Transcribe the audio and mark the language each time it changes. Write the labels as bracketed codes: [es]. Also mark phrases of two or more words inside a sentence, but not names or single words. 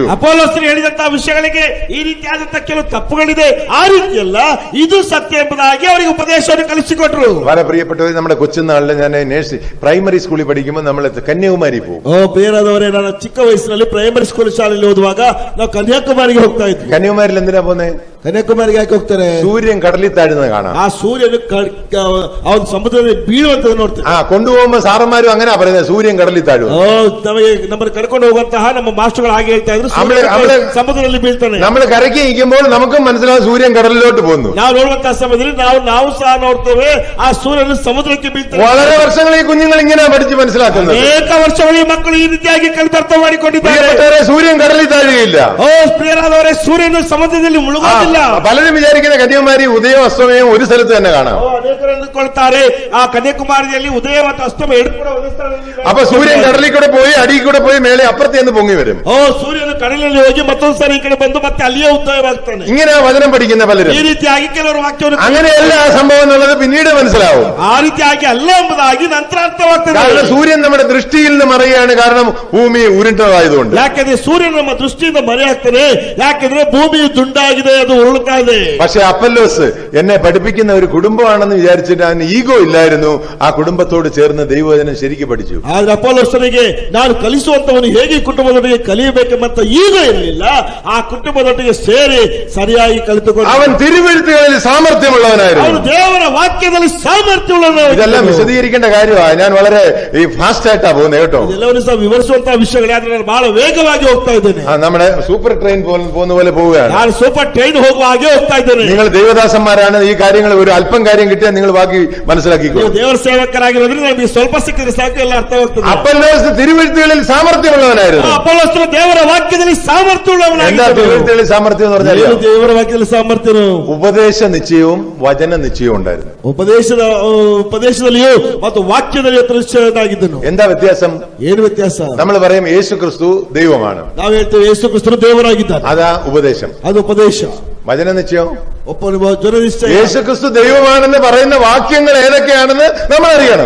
[kn] ಅಪೊಲ್ಲೋಸರು ಹೇಳಿದಂತಹ ವಿಷಯಗಳಿಗೆ ಈ ರೀತಿಯಾದಂತಹ ಕೆಲವು ತಪ್ಪುಗಳಿದೆ, ಆ ರೀತಿಯಲ್ಲ ಇದು ಸತ್ಯ ಎಂಬುದಾಗಿ ಅವರಿಗೆ ಉಪದೇಶವನ್ನು ಕಲಿಸಿಕೊಟ್ರು. [ml] വളരെ പ്രിയപ്പെട്ടവർ, നമ്മുടെ കൊച്ചുനാളിൽ ഞാൻ [en] primary school [ml] പഠിക്കുമ്പോൾ നമ്മൾ കന്യാകുമാരി പോകും. [kn] ಬೇರಾದವರೇ, ನಾನು ಚಿಕ್ಕ ವಯಸ್ಸಿನಲ್ಲಿ [en] primary school [kn] ಶಾಲೆಯಲ್ಲಿ ಓದುವಾಗ ನಾವು ಕನ್ಯಾಕುಮಾರಿಗೆ ಹೋಗ್ತಾ ಇದ್ವಿ. [ml] കന്യാകുമാരിയിൽ എന്തിനാ പോന്നെ? [kn] ಕನ್ಯಾಕುಮಾರಿಗೆ ಯಾಕೆ ಹೋಗ್ತಾರೆ? [ml] സൂര്യൻ കടലിൽ താഴുന്നത് കാണാം. [kn] ಆ ಸೂರ್ಯನು ಅವನು ಸಮುದ್ರದಲ್ಲಿ ಬೀಳುವಂತ ನೋಡ್ತಾರೆ. [ml] കൊണ്ടുപോകുമ്പോ സാറന്മാരും അങ്ങനെ പറയുന്നത് സൂര്യൻ കടലിൽ താഴും. [kn] ನಮಗೆ ನಮ್ಮನ್ನು ಕರ್ಕೊಂಡು ಹೋಗುವಂತಹ ನಮ್ಮ ಮಾಸ್ಟರ್ಗಳು ಹಾಗೆ ಹೇಳ್ತಾ ಇದ್ರು, ಸಮುದ್ರದಲ್ಲಿ ಬೀಳ್ತಾನೆ. [ml] നമ്മൾ കരയ്ക്ക് നിൽക്കുമ്പോൾ നമുക്കും മനസ്സിലാവും സൂര്യൻ കടലിലോട്ട് പോകുന്നു. [kn] ನಾವು ನೋಡುವಂತಹ ಸಮಯದಲ್ಲಿ ನಾವು ಸಹ ನೋಡ್ತೇವೆ ಆ ಸೂರ್ಯನು ಸಮುದ್ರಕ್ಕೆ ಬೀಳ್ತಾನೆ. [ml] വളരെ വർഷങ്ങൾ ഈ കുഞ്ഞുങ്ങൾ ഇങ്ങനെ പഠിച്ച് മനസ്സിലാക്കുന്നത്. [kn] ಅನೇಕ ವರ್ಷಗಳು ಈ ಮಕ್ಕಳು ಈ ರೀತಿಯಾಗಿ ಕಲಿತು ಅರ್ಥ ಮಾಡಿಕೊಂಡಿದ್ದಾರೆ. [ml] സൂര്യൻ കടലിൽ താഴുകയില്ല. [kn] ಪ್ರಿಯರಾದವರೇ, ಸೂರ್ಯನು ಸಮುದ್ರದಲ್ಲಿ ಮುಳುಗೋದಿಲ್ಲ. [ml] പലരും വിചാരിക്കുന്ന കന്യാകുമാരി ഉദയവും അസ്തമയവും ഒരു സ്ഥലത്ത് തന്നെ കാണാം. [kn] ಅನೇಕರು ಅಂದುಕೊಳ್ತಾರೆ ಆ ಕನ್ಯಾಕುಮಾರಿಯಲ್ಲಿ ಉದಯ ಮತ್ತು ಅಸ್ತಮ ಎರಡು ಕೂಡ ಒಂದೇ ಸ್ಥಳದಲ್ಲಿ. [ml] അപ്പൊ സൂര്യൻ കടലിൽ കൂടെ പോയി അടിയിൽ കൂടെ പോയി മേലെ അപ്പുറത്ത് നിന്ന് പൊങ്ങി വരും. [kn] ಸೂರ್ಯನು ಕಡಲಲ್ಲಿ ಹೋಗಿ ಮತ್ತೊಂದು ಸಾರಿ ಈ ಕಡೆ ಬಂದು ಮತ್ತೆ ಅಲ್ಲಿಯೇ ಉದಯವಾಗ್ತಾನೆ. [ml] ഇങ്ങനെ വചനം പഠിക്കുന്ന പലരും [kn] ಈ ರೀತಿಯಾಗಿ ಕೆಲವರು ವಾಕ್ಯವನ್ನು [ml] അങ്ങനെയല്ല ആ സംഭവം എന്നുള്ളത് പിന്നീട് മനസ്സിലാവും. [kn] ಆ ರೀತಿಯಾಗಿ ಅಲ್ಲ ಎಂಬುದಾಗಿ ನಂತರ ಅರ್ಥವಾಗ್ತದೆ. [ml] കാരണം സൂര്യൻ നമ്മുടെ ദൃഷ്ടിയിൽ നിന്ന് മറയാണ്. കാരണം ഭൂമി ഉരുണ്ടതായതുകൊണ്ട്. [kn] ಯಾಕಂದ್ರೆ ಸೂರ್ಯನ ನಮ್ಮ ದೃಷ್ಟಿಯಿಂದ ಮರೆಯಾಗ್ತಾನೆ. ಯಾಕಂದ್ರೆ ಭೂಮಿ ದುಂಡಾಗಿದೆ, ಅದು ಉರುಳುತ್ತಾ ಇದೆ. [ml] പക്ഷെ അപ്പല്ലോസ് എന്നെ പഠിപ്പിക്കുന്ന ഒരു കുടുംബമാണെന്ന് വിചാരിച്ചിട്ട് അവന് ഈഗോ ഇല്ലായിരുന്നു. ആ കുടുംബത്തോട് ചേർന്ന് ദൈവവചനം ശരിക്കും പഠിച്ചു. [kn] ಆದ್ರೆ ಅಪೊಲ್ಲೋಸನಿಗೆ ನಾನು ಕಲಿಸುವಂತವನು ಹೇಗೆ ಕುಟುಂಬದೊಟ್ಟಿಗೆ ಕಲಿಯಬೇಕೆಂಬ ಈಗೋ ಇರಲಿಲ್ಲ. ಆ ಕುಟುಂಬದೊಟ್ಟಿಗೆ ಸೇರಿ ಸರಿಯಾಗಿ ಕಲಿತುಕೊಂಡು [ml] അവൻ തിരുവെഴുത്തുകളിൽ സാമർത്ഥ്യമുള്ളവനായിരുന്നു. [kn] ಅವನು ದೇವರ ವಾಕ್ಯದಲ್ಲಿ ಸಾಮರ್ಥ್ಯವುಳ್ಳವನು. [ml] ഇതെല്ലാം വിശദീകരിക്കേണ്ട കാര്യമാണ്. ഞാൻ വളരെ ഫാസ്റ്റ് ആയിട്ടാ പോകുന്നത് കേട്ടോ. [kn] ಇದೆಲ್ಲವನ್ನೂ ಸಹ ವಿವರಿಸುವಂತಹ ವಿಷಯಗಳು. ಆದ್ರೆ ನಾನು ಬಹಳ ವೇಗವಾಗಿ ಹೋಗ್ತಾ ಇದ್ದೇನೆ. [ml] നമ്മുടെ [en] super train [ml] പോകുന്ന പോലെ പോവുകയാണ്. [kn] ನಾನು [en] super train [kn] ಹೋಗುವ ಹಾಗೆ ಹೋಗ್ತಾ ಇದ್ದೇನೆ. [ml] നിങ്ങൾ ദൈവദാസന്മാരാണ്. ഈ കാര്യങ്ങൾ ഒരു അല്പം കാര്യം കിട്ടിയാൽ നിങ്ങൾ ബാക്കി മനസ്സിലാക്കിക്കോ. [kn] ದೇವರ ಸೇವಕರಾಗಿರೋದ್ರಿಂದ ನಮಗೆ ಸ್ವಲ್ಪ ಸಿಕ್ಕಿದ್ರೆ ಸಾಕು, ಎಲ್ಲ ಅರ್ಥವಾಗ್ತದೆ. [ml] അപ്പല്ലോസ് തിരുവെഴുത്തുകളിൽ സാമർത്ഥ്യമുള്ളവനായിരുന്നു. [kn] ಅಪೊಲ್ಲೋಸನು ದೇವರ ವಾಕ್ಯದಲ್ಲಿ ಸಾಮರ್ಥ್ಯವುಳ್ಳವನಾಗಿದ್ದನು. [ml] എന്താ തിരുവെഴുത്തുകളിൽ സാമರ್ಥ്യം എന്ന് പറഞ്ഞാൽ [kn] ದೇವರ ವಾಕ್ಯದಲ್ಲಿ ಸಾಮರ್ಥ್ಯನು [ml] ഉപദേശ നിശ്ചയവും വചന നിശ്ചയവും ഉണ്ടായിരുന്നു. [kn] ಉಪದೇಶದಲ್ಲಿಯೂ ಮತ್ತು ವಾಕ್ಯದಲ್ಲಿಯೂ ನಿಶ್ಚಯನಾಗಿದ್ದನು. [ml] എന്താ വ്യത്യാസം? [kn] ಏನು ವ್ಯತ್ಯಾಸ? [ml] നമ്മൾ പറയും യേശു ക്രിസ്തു ദൈവമാണ്. [kn] ನಾವು ಹೇಳ್ತೇವೆ ಯೇಸು ಕ್ರಿಸ್ತನು ದೇವರಾಗಿದ್ದಾನೆ. [ml] അതാ ഉപദേശം. [kn] ಅದು ಉಪದೇಶ. [ml] വചന നിശ്ചയം [kn] ಜನ ನಿಶ್ಚಯ. [ml] യേശു ക്രിസ്തു ദൈവമാണെന്ന് പറയുന്ന വാക്യങ്ങൾ ഏതൊക്കെയാണെന്ന് നമ്മൾ അറിയണം.